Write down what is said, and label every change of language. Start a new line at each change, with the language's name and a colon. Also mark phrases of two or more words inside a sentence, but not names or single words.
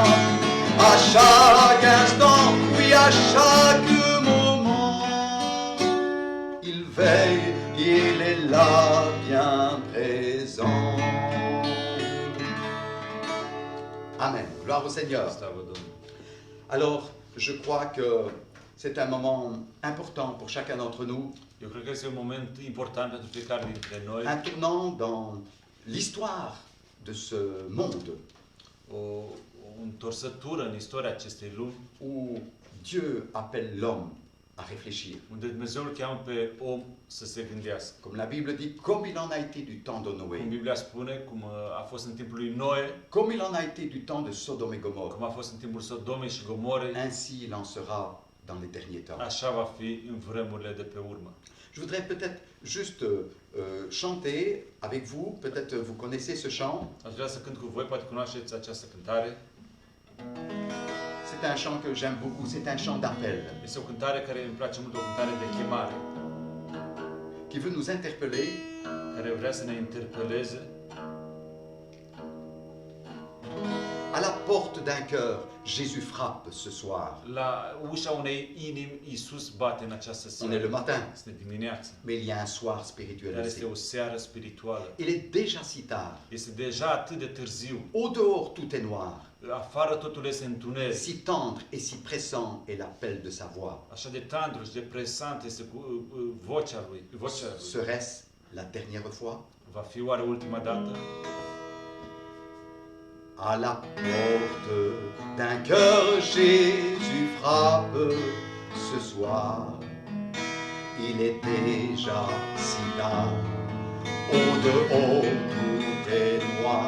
French: À chaque instant, oui, à chaque moment, il veille, il est là, bien présent. Amen. Gloire au Seigneur.
Romanian: Slavă Domnului.
French: Alors, je crois que c'est un moment important pour chacun d'entre nous,
Romanian: Eu cred că este un moment important pentru fiecare dintre noi,
French: un tournant dans l'histoire de ce monde
Romanian: o întorsătură în istoria acestei lumi,
French: où Dieu appelle l'homme à réfléchir.
Romanian: unde Dumnezeu îl cheamă pe om să se gândească.
French: Comme la Bible dit, comme il en a été du temps de
Romanian: Cum
French: Noé,
Romanian: Biblia spune, cum a fost în timpul lui Noe,
French: comme il en a été du temps de Sodome et Gomorrhe,
Romanian: cum a fost în timpul Sodomei și Gomorei,
French: ainsi il en sera dans les derniers temps.
Romanian: așa va fi în vremurile de pe urmă.
French: Je voudrais peut-être juste chanter avec vous, peut-être vous connaissez ce chant.
Romanian: Aș vrea să cânt cu voi, poate cunoașteți această cântare.
French: C'est un chant que j'aime beaucoup, c'est un chant d'appel
Romanian: Este o cântare care îmi place mult, o cântare de chemare,
French: qui veut nous interpeller
Romanian: care vrea să ne interpeleze.
French: à la porte d'un cœur. Jésus frappe ce soir.
Romanian: La ușa unei inimi, Iisus bate în această
French: On est le
Romanian: seară.
French: matin,
Romanian: Este dimineața,
French: mais il y a un soir spirituel
Romanian: dar este
French: aussi.
Romanian: o seară spirituală.
French: Il est déjà si tard.
Romanian: Este deja atât de târziu.
French: Au dehors, tout est noir.
Romanian: Afară totul este întuneric.
French: Si tendre et si pressant est l'appel de sa voix.
Romanian: Așa de tandru și de presant este vocea lui.
French: Serait-ce la dernière fois?
Romanian: Va fi oare ultima dată?
French: À la porte d'un cœur, Jésus frappe ce soir. Il est déjà si tard. Au dehors, tout est noir.